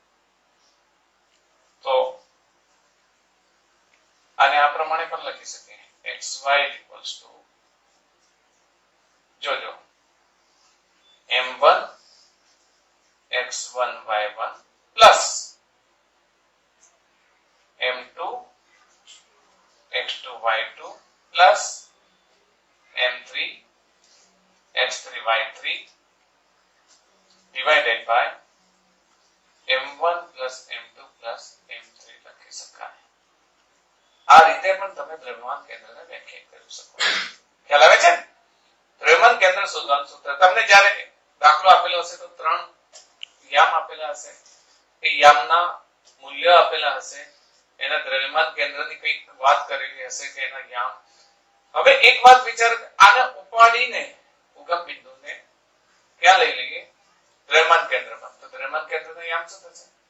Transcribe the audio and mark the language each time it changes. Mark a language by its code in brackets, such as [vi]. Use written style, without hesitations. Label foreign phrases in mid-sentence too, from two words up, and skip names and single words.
[gu] તો આને આ પ્રમાણે પણ લખી શકીએ xy જોજો [en] m1 x1 y1 plus m2 x2 y2 plus m3 x3 y3 divided by m1 plus m2 plus m3 [gu] લખી શકાય આ રીતે પણ તમે દ્રવ્યમાન કેન્દ્રને વ્યાખ્યાયિત કરી શકો ખ્યાલ આવે છે દ્રવ્યમાન કેન્દ્ર શોધવાનું સૂત્ર તમને જ્યારે દાખલો આપેલો હશે તો 3 યામ આપેલા હશે એ યામના મૂલ્ય આપેલા હશે એના દ્રવ્યમાન કેન્દ્રની કંઈક વાત કરેલી હશે કે એના યામ હવે એક વાત વિચાર આને ઉપાડીને ઉગમ બિંદુને ક્યાં લઈ લઈએ દ્રવ્યમાન કેન્દ્રમાં તો દ્રવ્યમાન કેન્દ્રનો યામ શું થશે